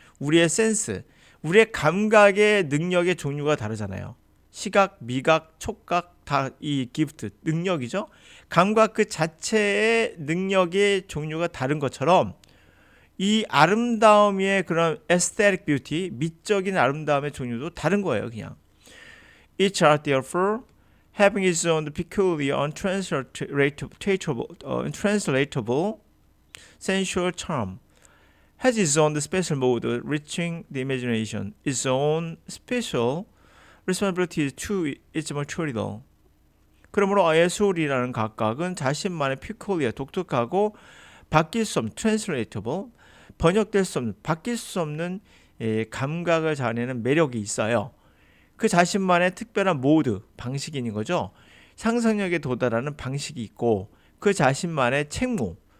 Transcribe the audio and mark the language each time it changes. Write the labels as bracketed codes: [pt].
[ko] 우리의 센스, 우리의 감각의 능력의 종류가 다르잖아요. 시각, 미각, 촉각 다 이 기프트 능력이죠. 감각 그 자체의 능력의 종류가 다른 것처럼 이 아름다움의 그런 [en] aesthetic beauty, [ko] 미적인 아름다움의 종류도 다른 거예요, 그냥. [en] Each art, therefore, having its own peculiar, untranslatable sensual charm, has its own special mode of reaching the imagination, its own special responsibility to its material. [ko] 그러므로 예술이라는 각각은 자신만의 peculiar, 독특하고 바뀔 수 없는 translatable, 번역될 수 없는, 바뀔 수 없는 감각을 자아내는 매력이 있어요. 그 자신만의 특별한 모드, 방식이 있는 거죠. 상상력에 도달하는 방식이 있고 그 자신만의 책무,